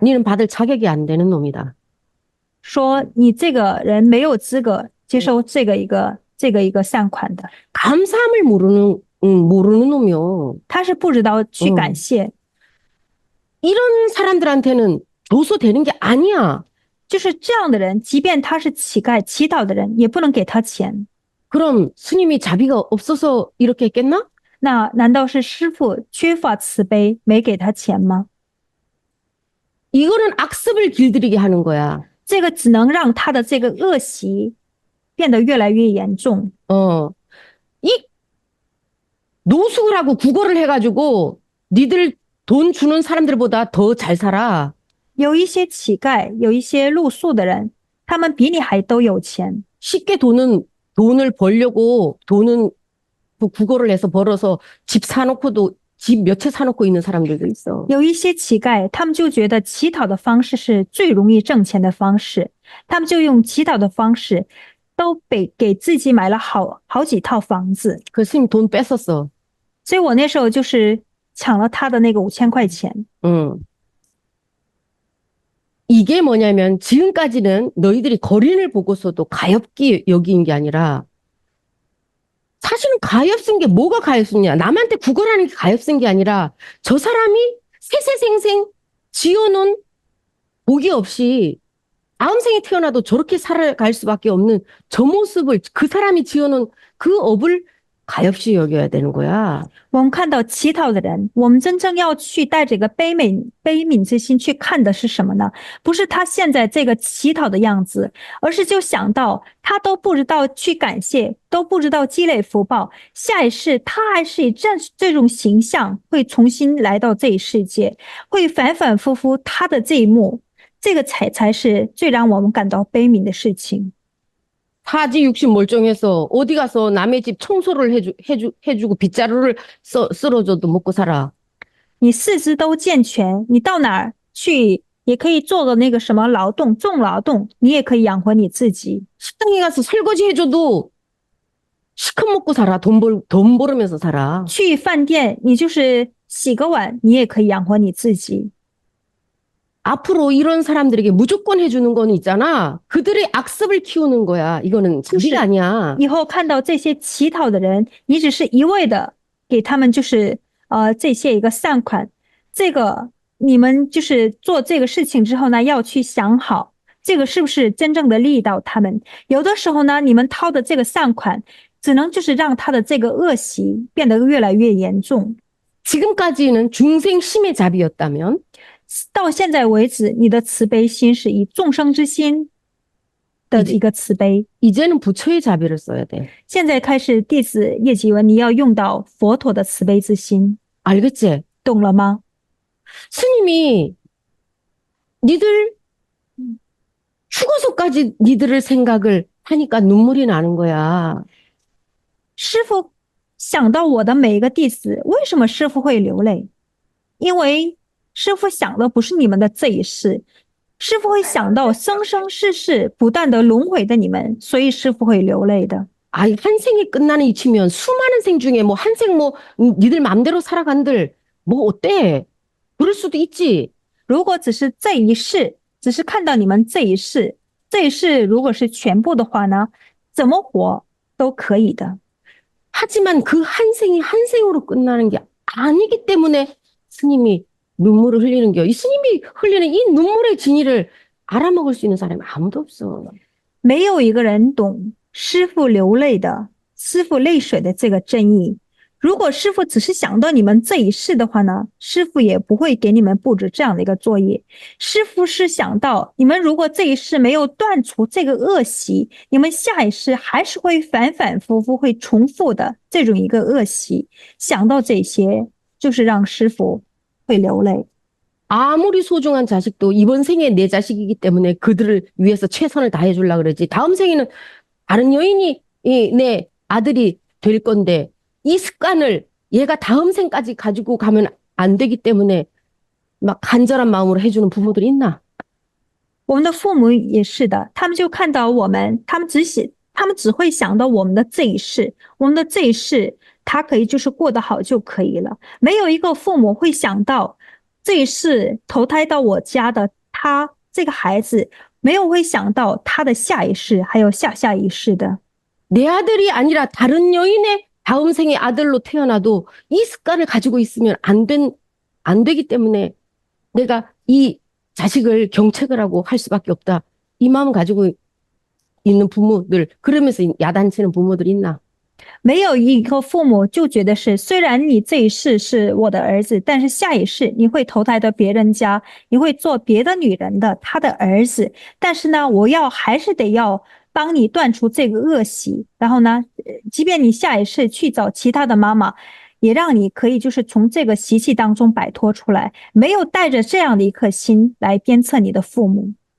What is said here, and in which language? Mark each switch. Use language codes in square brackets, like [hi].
[ko] 니는 받을 자격이 안 되는 놈이다. [zh] 说你这个人没有资格接受这个一个善款的。 [ko] 감사함을 모르는 놈이요. [zh] 他是不知道去感谢， [ko] 이런 사람들한테는 줘서 되는 게 아니야. [zh] 就是这样的人，即便他是乞丐、乞讨的人，也不能给他钱。 [ko] 그럼 스님이 자비가 없어서 이렇게 했겠나? [zh] 那难道是师傅缺乏慈悲，没给他钱吗？ [ko] 이거는 악습을 길들이게 하는 거야. [zh] 这个只能让他的这个恶习变得越来越严重。 [ko] 이 노숙을 하고 구걸을 해가지고 니들 돈 주는 사람들보다 더 잘 살아. [zh] 有一些乞丐，有一些露宿的人，他们比你还都有钱。 [ko] 쉽게 돈을 벌려고 돈은 그 구걸을 해서 벌어서 집 사놓고도 집 몇 채 사놓고 있는 사람들도 있어. [zh] 有一些乞丐，他们就觉得乞讨的方式是最容易挣钱的方式，他们就用乞讨的方式，都给自己买了好几套房子。 [ko] 그 스님 돈 뺏었어. [zh] 所以我那时候就是抢了他的那个5000块钱。 [ko] 이게 뭐냐면 지금까지는 너희들이 거린을 보고서도 가엾게 여긴 게 아니라 사실은 가엾은 게 뭐가 가엾냐? 남한테 구걸하는 게 가엾은 게 아니라 저 사람이 세세생생 지어놓은 복이 없이 다음 생에 태어나도 저렇게 살아갈 수밖에 없는 저 모습을 그 사람이 지어놓은 그 업을 가엾이 여겨야 되는 거야. [zh] 我们看到乞讨的人，我们真正要去带着一个悲悯之心去看的是什么呢？不是他现在这个乞讨的样子，而是就想到他都不知道去感谢，都不知道积累福报，下一世他还是以这种形象会重新来到这一世界，会反反复复他的这一幕，这个才是最让我们感到悲悯的事情。 [ko] 사지 육신 멀쩡해서 어디 가서 남의 집 청소를 해주고 빗자루를 쓸어줘도 먹고 살아. [zh] 你四肢都健全，你到哪儿去也可以做个那个什么劳动，重劳动，你也可以养活你自己。 [ko] 식당에 가서 설거지 해줘도 시커 먹고 살아. 돈 벌으면서 살아. [zh] 去饭店，你就是洗个碗，你也可以养活你自己。 [ko] 앞으로 이런 사람들에게 무조건 해주는 건 있잖아. 그들의 악습을 키우는 거야. 이거는 자비가 아니야. [zh] 以后看到这些乞讨的人，你只是一味的给他们就是这些一个善款，这个你们就是做这个事情之后呢，要去想好，这个是不是真正的利益到他们？有的时候呢，你们掏的这个善款，只能就是让他的这个恶习变得越来越严重。 [ko] 지금까지는 중생 심의 자비였다면 [zh] 到现在为止，你的慈悲心是以众生之心的一个慈悲。 [ko] 이제는 부처의 자비를 써야 돼. [zh] 现在开始，弟子叶吉文，你要用到佛陀的慈悲之心， [ko] 알겠지? [zh] 懂了吗？ [ko] 스님이 니들 죽어서까지 니들을 생각을 하니까 눈물이 나는 거야. [zh] 师父想到我的每一个弟子，为什么师父会流泪？因为师父想的不是你们的这一世，师父会想到生生世世不断的轮回的你们，所以师父会流泪的。 [ko] 한 생이 끝나는 이치면 수많은 생 중에 뭐 한 생 뭐 니들 맘대로 살아간들 뭐 어때? 그럴 수도 있지. [zh] 如果只是这一世，只是看到你们这一世，这一世如果是全部的话呢，怎么活都可以的。 [ko] 하지만 그 한 생이 한 생으로 끝나는 게 아니기 때문에 스님이 눈물을 흘리는 게, 이 스님이 흘리는 이 눈물의 진위를 알아먹을 수 있는 사람이 아무도 없어. [zh] 没有一个人懂师父流泪的、师父泪水的这个真意。如果师父只是想到你们这一世的话呢，师父也不会给你们布置这样的一个作业。师父是想到你们如果这一世没有断除这个恶习，你们下一世还是会反反复复会重复的这种一个恶习。想到这些，就是让师父会流泪。 [ko] 아무리 소중한 자식도 이번 생에 내 자식이기 때문에 그들을 위해서 최선을 다해 주려고 그러지. 다음 생에는 다른 여인이 내 아들이 될 건데 이 습관을 얘가 다음 생까지 가지고 가면 안 되기 때문에 막 간절한 마음으로 해주는 부모들이 있나? [zh] 我们的父母也是的，他们就看到我们，他们只会想到我们的这一世，我们的这一世他可以就是过得好就可以了。没有一个父母会想到这一世投胎到我家的他这个孩子，没有会想到他的下一世还有下下一世的。 [ko] 내 아들이 아니라 다른 여인의 다음 생의 아들로 태어나도 이 습관을 가지고 있으면 안 되기 때문에 내가 이 자식을 경책을 하고 할 수밖에 없다. 이 마음 가지고 있는 부모들, 그러면서 야단치는 부모들이 있나? [zh] 没有一个父母就觉得是，虽然你这一世是我的儿子，但是下一世你会投胎到别人家，你会做别的女人的他的儿子，但是呢，我还是得要帮你断除这个恶习，然后呢，即便你下一世去找其他的妈妈，也让你可以就是从这个习气当中摆脱出来，没有带着这样的一颗心来鞭策你的父母。